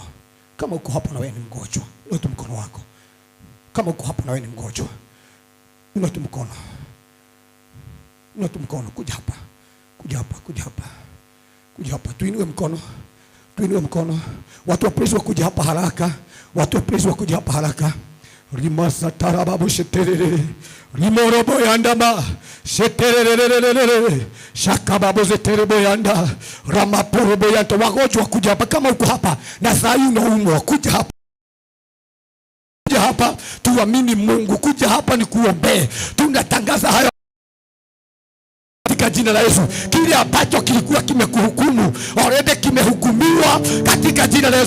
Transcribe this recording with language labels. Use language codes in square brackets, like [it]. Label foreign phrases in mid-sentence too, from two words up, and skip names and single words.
[sw] Kama uko hapo na wewe ni mgonjwa, ilo tu mkono wako. Kama uko hapo na wewe ni mgonjwa, ilo tu mkono. Ilo tu mkono, kuja hapa. Kuja hapa, kuja hapa. Kuja hapa, tuinue mkono. Tuinue mkono. Watu wa praise wakuja hapa haraka. Watu wa praise wakuja hapa haraka. Rimasa tarababu sheterere. Rimorobo yandama. Sheterere. Shakababu zeterebo yanda. Ramaporobo yanda. Wagonjwa kuja hapa. Kama uko hapa na saa hii unaumwa, kuja hapa. Kuja hapa, tuamini Mungu. Kuja hapa ni kuombee. Tunatangaza hayo katika katika jina la Yesu. Kile ambacho kilikuwa kimekuhukumu already kimehukumiwa katika jina la Yesu.